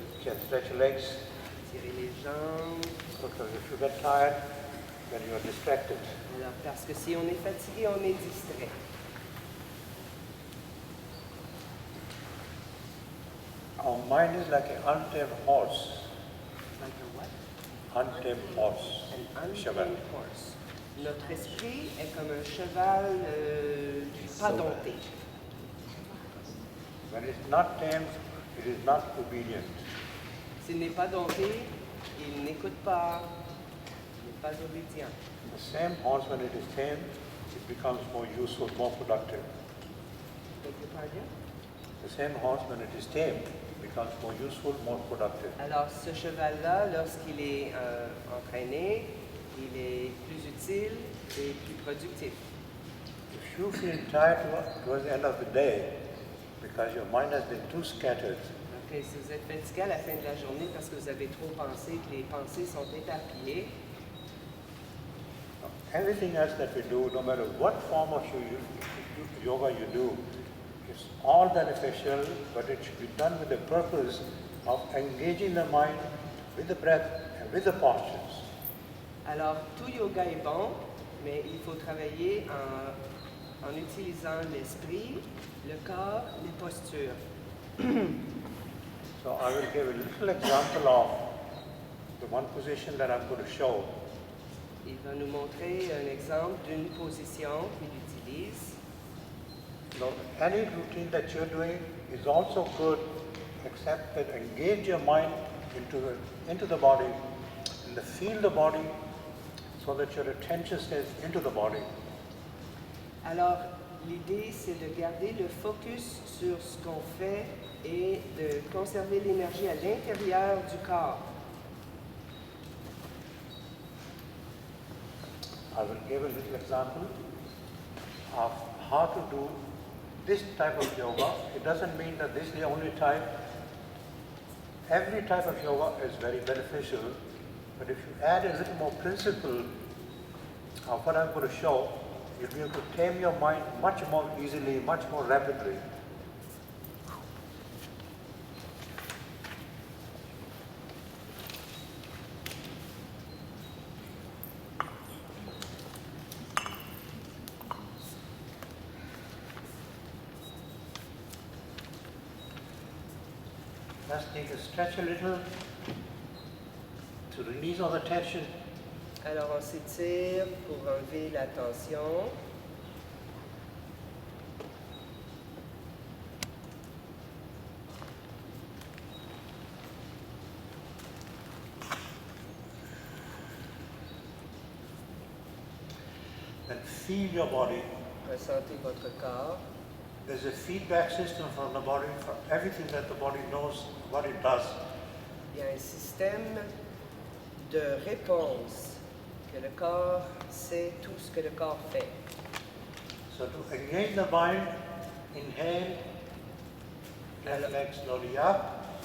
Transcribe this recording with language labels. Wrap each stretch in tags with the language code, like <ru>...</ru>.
<en>You can stretch your legs.</en> <fr>Tirer les jambes.</fr> <en>Because if you get tired, then you are distracted.</en> <fr>Alors, parce que si on est fatigué, on est distrait.</fr> <en>Our mind is like an untamed horse. Like a what? Untamed horse. An</en> <fr>Cheval.</fr> <en>untamed horse.</en> <fr>Notre esprit est comme un cheval pas dompté.</fr> <en>When it's not tamed, it is not obedient.</en> <fr>S'il n'est pas dompté, il n'écoute pas, il n'est pas obédient.</fr> <en>The same horse, when it is tamed, it becomes more useful, more productive. Beg your pardon? The same horse, when it is tamed, becomes more useful, more productive.</en> <fr>Alors, ce cheval-là, lorsqu'il est entraîné, il est plus utile et plus productif.</fr> <en>If you feel tired towards the end of the day, because your mind has been too scattered.</en> <fr>Ok, si vous êtes fatigué à la fin de la journée parce que vous avez trop pensé, que les pensées sont éparpillées,</fr> <en>Everything else that we do, no matter what form of yoga you do, is all beneficial, but it should be done with the purpose of engaging the mind with the breath and with the postures.</en> <fr>alors tout yoga est bon, mais il faut travailler en utilisant l'esprit, le corps, les postures.</fr> <en>So I will give a little example of the one position that I'm going to show.</en> <fr>Il va nous montrer un exemple d'une position qu'il utilise.</fr> <en>Now, any routine that you're doing is also good, except that engage your mind into the body and feel the body so that your attention stays into the body.</en> <fr>Alors, l'idée, c'est de garder le focus sur ce qu'on fait et de conserver l'énergie à l'intérieur du corps.</fr> <en>I will give a little example of how to do this type of yoga. It doesn't mean that this is the only type. Every type of yoga is very beneficial, but if you add a little more principle of what I'm going to show, you'll be able to tame your mind much more easily, much more rapidly. Let's take a stretch a little to release all the tension.</en> <fr>Alors, on s'étire pour enlever la tension.</fr> <en>And feel your body.</en> <fr>Ressentez votre corps.</fr> <en>There's a feedback system from the body for everything that the body knows what it does.</en> <fr>Il y a un système de réponse que le corps sait tout ce que le corps fait.</fr> <en>So to engage the mind, inhale, left leg slowly up,</en>